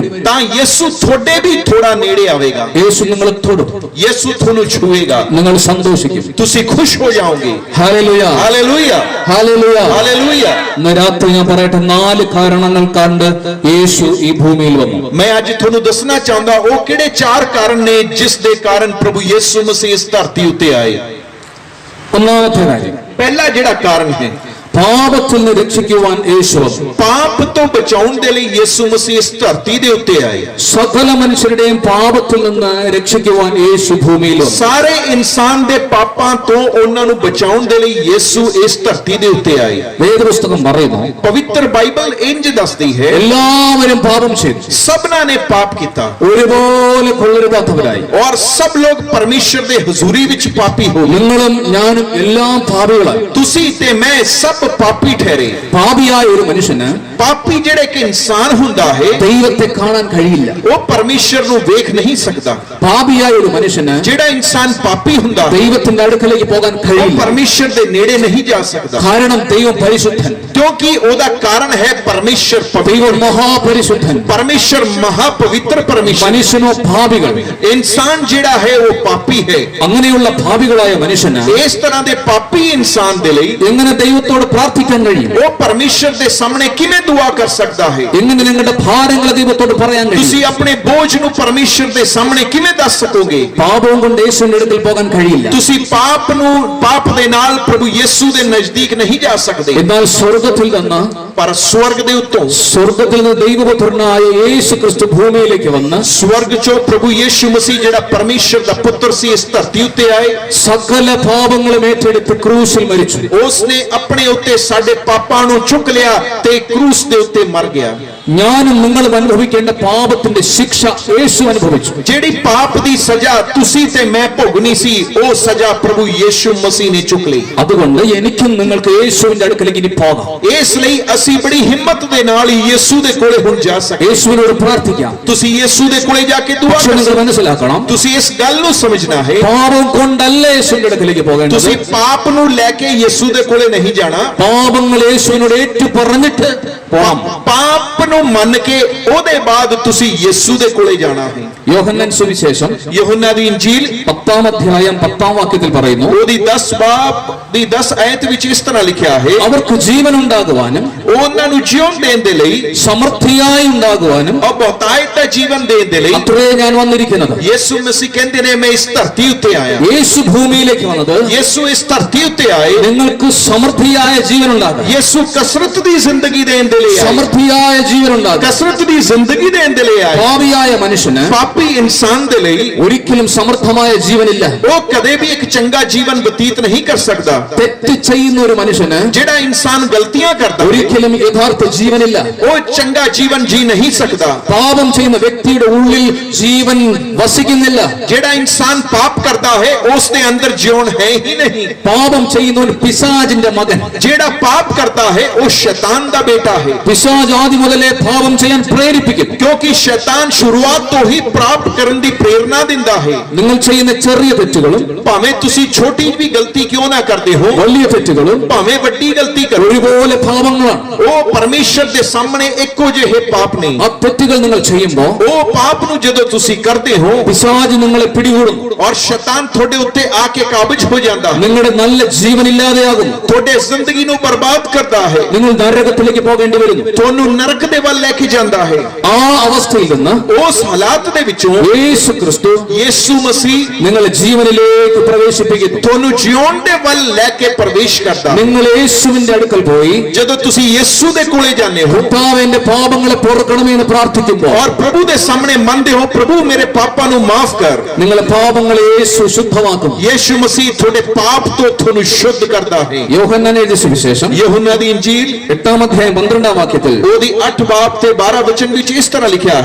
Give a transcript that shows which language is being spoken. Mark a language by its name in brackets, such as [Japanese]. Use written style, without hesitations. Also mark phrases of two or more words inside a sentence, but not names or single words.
[Punjabi] ਤਾਂ ਯਿਸੂ ਥੋੜ੍ਹੇ ਭੀ ਥੋੜ੍ਹਾ ਨੇੜੇ ਆਵੇਗਾ। [Malayalam] യേശു നിങ്ങളെ തൊടും. [Punjabi] ਯਿਸੂ ਥੋਨੂੰ ਛੁਏਗਾ, [Malayalam] നിങ്ങൾ സന്തോഷിക്കും. [Punjabi] ਤੁਸੀਂ ਖੁਸ਼ ਹੋ ਜਾਓਗੇ। [Malayalam] ഹല്ലേലൂയ [Punjabi] हालेलुया [Malayalam] ഹല്ലേലൂയ. [Punjabi] हालेलुया। [Malayalam] ഇന്ന് രാത്രി ഞാൻ പറയട്ടെ, 4 കാരണങ്ങൾ കണ്ട് യേശു ഈ ഭൂമിയിൽ വന്നു. [Punjabi] ਮੈਂ ਅੱਜ ਥੋਨੂੰ ਦੱਸਣਾ ਚਾਹੁੰਦਾ ਓ ਕਿਹੜੇ 4 ਕਾਰਨ ਨੇ ਜਿਸ ਦੇ ਕਾਰਨ ਪ੍ਰਭੂ ਯਿਸੂ ਮਸੀਹ ਇਸ ਧਰਤੀ ਉੱਤੇ ਆਏ। [Malayalam] ഒന്നാമത്തെ കാര്യം, [Punjabi] ਪਹਿਲਾ ਜਿਹੜਾ ਕਾਰਨ ਹੈ, [Malayalam] പാപത്തിൽ നിന്ന് രക്ഷിക്കുവാൻ യേശു വന്നു. [Punjabi] ਪਾਪ ਤੋਂ ਬਚਾਉਣ ਦੇ ਲਈ ਯਿਸੂ ਮਸੀਹ ਇਸ ਧਰਤੀ ਦੇ ਉੱਤੇ ਆਏ। [Malayalam] സകല മനുഷ്യരുടെയും പാപത്തിൽ നിന്ന് രക്ഷിക്കുവാൻ യേശു ഭൂമിയിൽ വന്നു. [Punjabi] ਸਾਰੇ ਇਨਸਾਨ ਦੇ ਪਾਪਾਂ ਤੋਂ ਉਨ੍ਹਾਂ ਨੂੰ ਬਚਾਉਣ ਦੇ ਲਈ ਯਿਸੂ ਇਸ ਧਰਤੀ ਦੇ ਉੱਤੇ ਆਏ। [Malayalam] വേദപുസ്തകം പറയുന്നു, [Punjabi] ਪਵਿੱਤਰ ਬਾਈਬਲ ਇੰਜ ਦੱਸਦੀ ਹੈ, [Malayalam] എല്ലാവരും പാപം ചെയ്തു [Punjabi] ਸਭਨਾਂ ਨੇ ਪਾਪ ਕੀਆ [Malayalam] ഒരുപോലെ കൊള്ളരുതാത്തവരായി. [Punjabi] ਔਰ ਸਭ ਲੋਗ ਪਰਮੇਸ਼ਰ ਦੇ ਹਜ਼ੂਰੀ ਵਿਚ ਪਾਪੀ ਹੋ ਗਏ। [Malayalam] നിങ്ങളും ഞാനും എല്ലാം പാപികളായി. [Punjabi] ਤੁਸੀਂ ਤੇ ਮੈਂ ਸਭ ਪਾਪੀ ਠਹਿਰੇ। [Malayalam] പാപിയായ ഒരു മനുഷ്യന് [Punjabi] ਪਾਪੀ ਜਿਹੜੇ ਕਿ ਇਨਸਾਨ ਹੁੰਦਾ ਹੈ [Malayalam] ദൈവത്തെ കാണാൻ കഴിയില്ല. [Punjabi] ਵੋ ਪਰਮੇਸ਼ਰ ਨੂੰ ਵੇਖ ਨਹੀਂ ਸਕਦਾ। [Malayalam] പാപിയായ ഒരു മനുഷ്യന് [Punjabi] ਜਿਹੜਾ ਇਨਸਾਨ ਪਾਪੀ ਹੁੰਦਾ ਹੈ [Malayalam] ദൈവത്തിന്റെ അടുക്കലേക്ക് പോകാൻ [Punjabi] वो [Malayalam] കഴിയില്ല. [Punjabi] ਪਰਮੇਸ਼ਰ ਦੇ ਨੇੜੇ ਨਹੀਂ ਜਾ ਸਕਦਾ, [Malayalam] കാരണം ദൈവം പരിശുദ്ധൻ, [Punjabi] ਕਿਉਂਕਿ ਓਦਾ ਕਾਰਨ ਹੈ ਪਰਮੇਸ਼ਰ [Malayalam] ദൈവം [Punjabi] पवित्र। [Malayalam] മഹാപരിശുദ്ധൻ. [Punjabi] ਪਰਮੇਸ਼ਰ ਮਹਾਪਵਿੱਤਰ ਪਰਮੇਸ਼ਰ। [Malayalam] മനുഷ്യനോ പാപികൾ. [Punjabi] ਇਨਸਾਨ ਜਿਹੜਾ ਹੈ ਵੋ ਪਾਪੀ ਹੈ। [Malayalam] അങ്ങനെയുള്ള പാപികളായ മനുഷ്യന് [Punjabi] ਇਸ ਤਰ੍ਹਾਂ ਦੇ ਪਾਪੀ ਇਨਸਾਨ ਦੇ ਲਈ [Malayalam] എങ്ങനെ ദൈവത്തോട് പ്രാർത്ഥിക്കാൻ കഴിയും? [Punjabi] ਉਹ ਪਰਮੇਸ਼ਰ ਦੇ ਸਾਹਮਣੇ ਕਿਵੇਂ ਦੁਆ ਕਰ ਸਕਦਾ ਹੈ? [Malayalam] എങ്ങനെ നിങ്ങളുടെ ഭാരങ്ങളെ ദൈവത്തോട് പറയാൻ കഴിയും? [Punjabi] ਤੁਸੀਂ ਆਪਣੇ ਬੋਝ ਨੂੰ ਪਰਮੇਸ਼ਰ ਦੇ ਸਾਹਮਣੇ ਕਿਵੇਂ ਦੱਸ ਸਕੋਗੇ? [Malayalam] പാപവും കൊണ്ട് യേശുവിന്റെ അടുക്കൽ പോകാൻ കഴിയില്ല. [Punjabi] ਤੁਸੀਂ ਪਾਪ ਦੇ ਨਾਲ ਪ੍ਰਭੂ ਯਿਸੂ ਦੇ ਨਜ਼ਦੀਕ ਨਹੀਂ ਜਾ ਸਕਦੇ। [Malayalam] എന്നാൽ സ്വർഗത്തിൽ നിന്ന് [Punjabi] ਪਰ ਸਵਰਗ ਦੇ ਉੱਤੋਂ [Malayalam] സ്വർഗത്തിൽ നിന്ന് ദൈവപുത്രനായ യേശു ക്രിസ്തു ഭൂമിയിലേക്ക് വന്ന് [Punjabi] ਸਵਰਗ ਚੋਂ ਪ੍ਰਭੂ ਯਿਸੂ ਮਸੀਹ ਜਿਹੜਾ ਪਰਮੇਸ਼ਰ ਦਾ ਪੁੱਤਰ ਸੀ ਇਸ ਧਰਤੀ ਉੱਤੇ ਆਏ। [Malayalam] സകല പാപങ്ങളും ഏറ്റെടുത്ത് ക്രൂശിൽ മരിച്ചു. [Punjabi] ਉਸਨੇ ਆਪਣੇ ਉੱਤੇ ਸਾਡੇ ਪਾਪਾਂ ਨੂੰ ਚੁੱਕ ਲਿਆ ਤੇ ਕਰੂਸ ਦੇ ਉੱਤੇ ਮਰ ਗਿਆ। [Malayalam] ഞാനും നിങ്ങളും അനുഭവിക്കേണ്ട പാപത്തിന്റെ ശിക്ഷ യേശു അനുഭവിച്ചു. [Punjabi] ਜਿਹੜੀ ਪਾਪ ਦੀ ਸਜ਼ਾ ਤੁਸੀਂ ਤੇ ਮੈਂ ਭੋਗਣੀ ਸੀ ਉਹ ਸਜ਼ਾ ਪ੍ਰਭੂ ਯਿਸੂ ਮਸੀਹ ਨੇ ਚੁੱਕ ਲਈ। [Malayalam] അതുകൊണ്ട് എനിക്കും നിങ്ങൾക്ക് യേശുവിന്റെ അടുക്കലേക്ക് ഇനി പോകാം. [Punjabi] ਇਸ ਲਈ ਅਸੀਂ ਬੜੀ ਹਿੰਮਤ ਦੇ ਨਾਲ ਹੀ ਯਿਸੂ ਦੇ ਕੋਲੇ ਹੁਣ ਜਾ ਸਕਦੇ। [Malayalam] യേശുവിനോട് പ്രാർത്ഥിക്കാം. [Punjabi] ਤੁਸੀਂ ਯਿਸੂ ਦੇ ਕੋਲੇ ਜਾ ਕੇ ਦੁਆ [Malayalam] പക്ഷെ [Punjabi] ਕਰ [Malayalam] നിങ്ങൾ [Punjabi] ਸਕਦੇ। [Malayalam] മനസ്സിലാക്കണം, [Punjabi] ਤੁਸੀਂ ਇਸ ਗੱਲ ਨੂੰ ਸਮਝਣਾ ਹੈ [Malayalam] പാപം കൊണ്ടല്ല യേശുവിന്റെ അടുക്കലേക്ക് പോകേണ്ടത്. [Punjabi] ਤੁਸੀਂ ਪਾਪ ਨੂੰ ਲੈ ਕੇ ਯਿਸੂ ਦੇ ਕੋਲੇ ਨਹੀਂ ਜਾਣਾ। [Malayalam] പാപങ്ങൾ യേശുവിനോട് ഏറ്റു പറഞ്ഞിട്ട് പോകാം. [Punjabi] ਪਾਪ ਨੂੰ ਮੰਨ ਕੇ ਉਹਦੇ ਬਾਅਦ ਤੁਸੀਂ ਯਿਸੂ ਦੇ ਕੋਲੇ ਜਾਣਾ ਹੈ। [Malayalam] യോഹന്നാൻ സുവിശേഷം [Punjabi] യൂഹന്ന ਦੀ ਇੰਜੀਲ [Malayalam] 10-ാം അധ്യായം 10-ാം വാക്യത്തിൽ പറയുന്നു, [Punjabi] ਉਹਦੀ 10 ਬਾਬ ਦੀ 10 ਆਇਤ ਵਿੱਚ ਇਸ ਤਰ੍ਹਾਂ ਲਿਖਿਆ ਹੈ, [Malayalam] അവർക്ക് ജീവൻ ഉണ്ടാകുവാനും [Punjabi] ਉਹਨਾਂ ਨੂੰ ਜੀਵਨ ਦੇਣ ਦੇ ਲਈ [Malayalam] സമൃദ്ധിയായി ഉണ്ടാകുവാനും [Punjabi] ਔਰ ਬਹੁਤਾਇਤ ਦਾ ਜੀਵਨ ਦੇਣ ਦੇ ਲਈ [Malayalam] അത്രേ ഞാൻ വന്നിരിക്കുന്നത്. [Punjabi] ਯਿਸੂ ਮਸੀਹ ਕਹਿੰਦੇ ਨੇ ਮੈਂ ਇਸ ਧਰਤੀ ਉੱਤੇ ਆਇਆ। [Malayalam] യേശു ഭൂമിയിലേക്ക് വന്നത് [Punjabi] ਯਿਸੂ ਇਸ ਧਰਤੀ ਉੱਤੇ ਆਏ [Malayalam] നിങ്ങൾക്ക് സമൃദ്ധിയായ ജീവൻ ഉണ്ടാകും. [Punjabi] ਯਿਸੂ ਕਸਰਤ ਦੀ ਜ਼ਿੰਦਗੀ ਦੇਣ ਦੇ ਲਈ ਆਏ। [Malayalam] സമൃദ്ധിയായ ജീവൻ ഉണ്ടാകും. [Punjabi] ਕਸਰਤ ਦੀ ਜ਼ਿੰਦਗੀ ਦੇਣ ਦੇ ਲਈ ਆਏ। [Malayalam] പാപിയായ മനുഷ്യന് [Punjabi] ਪਾਪੀ ਇਨਸਾਨ ਦੇ ਲਈ [Malayalam] ഒരിക്കലും സമൃദ്ധമായ ജീവനില്ല. [Punjabi] ਉਹ ਕਦੇ ਵੀ ਇੱਕ ਚੰਗਾ ਜੀਵਨ ਬਤੀਤ ਨਹੀਂ ਕਰ ਸਕਦਾ। [Malayalam] തെറ്റ് ചെയ്യുന്ന ഒരു മനുഷ്യന് [Punjabi] ਜਿਹੜਾ ਇਨਸਾਨ ਗਲਤੀਆਂ ਕਰਦਾ ਹੈ [Malayalam] ഒരിക്കലും യഥാർത്ഥ ജീവനില്ല. [Punjabi] ਉਹ ਚੰਗਾ ਜੀਵਨ ਜੀ ਨਹੀਂ ਸਕਦਾ। [Malayalam] പാപം ചെയ്യുന്ന വ്യക്തിയുടെ ഉള്ളിൽ ജീവൻ വസിക്കുന്നില്ല. [Punjabi] ਜਿਹੜਾ ਇਨਸਾਨ ਪਾਪ ਕਰਦਾ ਹੈ ਉਸ ਦੇ ਅੰਦਰ ਜੀਵਨ ਹੈ ਹੀ ਨਹੀਂ। [Malayalam] പാപം ചെയ്യുന്നവൻ പിശാചിന്റെ മകൻ. [Punjabi] ਜਿਹੜਾ ਪਾਪ ਕਰਦਾ ਹੈ ਉਹ ਸ਼ੈਤਾਨ ਦਾ ਬੇਟਾ ਹੈ। [Malayalam] പിശാച് ആദ്യം മുതലേ പാപം ചെയ്യാൻ പ്രേരിപ്പിക്കും. [Punjabi] ਕਿਉਂਕਿ ਸ਼ੈਤਾਨ ਸ਼ੁਰੂਆਤ ਤੋਂ ਹੀ ਪ੍ਰਾਪਤ ਕਰਨ ਦੀ ਪ੍ਰੇਰਣਾ ਦਿੰਦਾ ਹੈ। [Malayalam] നിങ്ങൾ ചെയ്യുന്ന ചെറിയ തെറ്റുകളും [Punjabi] ਭਾਵੇਂ ਤੁਸੀਂ ਛੋਟੀ ਵੀ ਗਲਤੀ ਕਿਉਂ ਨਾ ਕਰਦੇ ਹੋ, [Malayalam] വലിയ തെറ്റുകളും [Punjabi] ਭਾਵੇਂ ਵੱਡੀ ਗਲਤੀ ਕਰੋ, [Malayalam] ഒരുപോലെ പാപങ്ങളാണ്. [Punjabi] ਉਹ ਪਰਮੇਸ਼ਰ ਦੇ ਸਾਹਮਣੇ ਇੱਕੋ ਜਿਹੇ ਪਾਪ ਨੇ। [Malayalam] ആ തെറ്റുകൾ നിങ്ങൾ ചെയ്യുമ്പോൾ [Punjabi] ਉਹ ਪਾਪ ਨੂੰ ਜਦੋਂ ਤੁਸੀਂ ਕਰਦੇ ਹੋ [Malayalam] പിശാച് നിങ്ങളെ പിടികൂടും. [Punjabi] ਔਰ ਸ਼ੈਤਾਨ ਤੁਹਾਡੇ ਉੱਤੇ ਆ ਕੇ ਕਾਬਜ ਹੋ ਜਾਂਦਾ ਹੈ, [Malayalam] നിങ്ങളുടെ നല്ല ജീവൻ ഇല്ലാതെയാകും. [Punjabi] ਤੁਹਾਡੇ ਜ਼ਿੰਦਗੀ ਨੂੰ ਬਰਬਾਦ ਕਰਦਾ ਹੈ, [Malayalam] നിങ്ങൾ നരകത്തിലേക്ക് പോകേണ്ടി വരുന്നു. [Punjabi] ਤੁਹਾਨੂੰ ਨਰਕ ਦੇ ਵੱਲ ਲੈ ਕੇ ਜਾਂਦਾ ਹੈ। [Malayalam] ആ അവസ്ഥയിൽ നിന്ന് [Punjabi] ਉਸ ਹਾਲਾਤ ਦੇ ਵਿੱਚੋਂ [Malayalam] യേശു ക്രിസ്തു [Punjabi] ਯਿਸੂ ਮਸੀਹ [Malayalam] നിങ്ങളെ ജീവനിലേക്ക് പ്രവേശിപ്പിക്കുന്നു. [Punjabi] ਤੁਹਾਨੂੰ ਜਿਉਣ ਦੇ ਵੱਲ ਲੈ ਕੇ ਪ੍ਰਵੇਸ਼ ਕਰਦਾ। [Malayalam] നിങ്ങൾ യേശുവിന്റെ അടുക്കൽ പോയി [Punjabi] ਜਦੋਂ ਤੁਸੀਂ ਯਿਸੂ ਦੇ ਕੋਲੇ ਜਾਂਦੇ ਹੋ [Malayalam] കർത്താവ് എന്റെ പാപങ്ങളെ പൊറുക്കണമേ എന്ന് പ്രാർത്ഥിക്കുമ്പോൾ [Punjabi] ਔਰ ਪ੍ਰਭੂ ਦੇ ਸਾਹਮਣੇ ਮੰਨਦੇ ਹੋ, ਪ੍ਰਭੂ ਮੇਰੇ ਪਾਪਾਂ ਨੂੰ ਮਾਫ ਕਰ, [Malayalam] നിങ്ങളെ പാപങ്ങളെ യേശു ശുദ്ധമാക്കും. [Punjabi] ਯਿਸੂ ਮਸੀਹ ਤੁਹਾਡੇ ਪਾਪ ਤੋਂ ਤੁਹਾਨੂੰ ਸ਼ੁੱਧ ਕਰਦਾ ਹੈ। [Malayalam] യോഹന്നാൻ എഴുതിയ സുവിശേഷം [Punjabi] യൂഹന്ന ਦੀ ਇੰਜੀਲ [Malayalam] 8-ാം അധ്യായം 12-ാം വാക്യത്തിൽ, [Punjabi] ਉਹਦੀ 8 ਬਾਬ ਤੇ 12 ਵਚਨ ਵਿੱਚ ਇਸ ਤਰ੍ਹਾਂ ਲਿਖਿਆ ਹੈ,